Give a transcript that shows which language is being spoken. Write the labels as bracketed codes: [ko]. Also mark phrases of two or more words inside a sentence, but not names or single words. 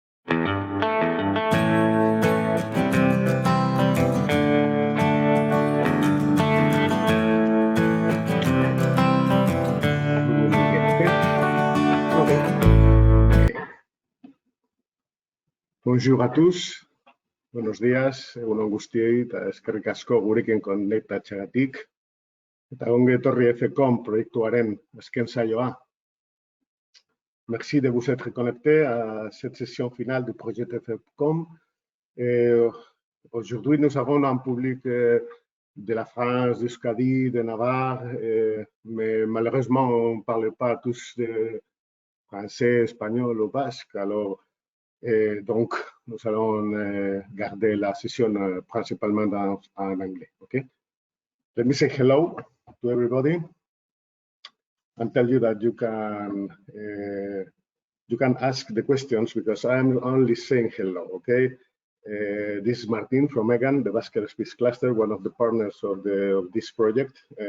[fr] Bonjour à tous, [es] buenos días, [eu] egun on guztiei, eta eskerrik asko gurekin konektatzeagatik. Eta ongi etorri FComp proiektuaren azken saioa. [fr] Merci de vous être connectés à cette session finale du projet FComp. Aujourd'hui, nous avons un public de la France, d'EUSKADI, de Navarre, mais malheureusement, on ne parle pas tous de français, espagnol ou basque. Alors, donc, nous allons garder la session principalement en anglais. [en] Okay? Let me say hello to everybody and tell you that you can ask the questions because I'm only saying hello. Okay? This is Martin from HEGAN, the Basque Space Cluster, one of the partners of this project.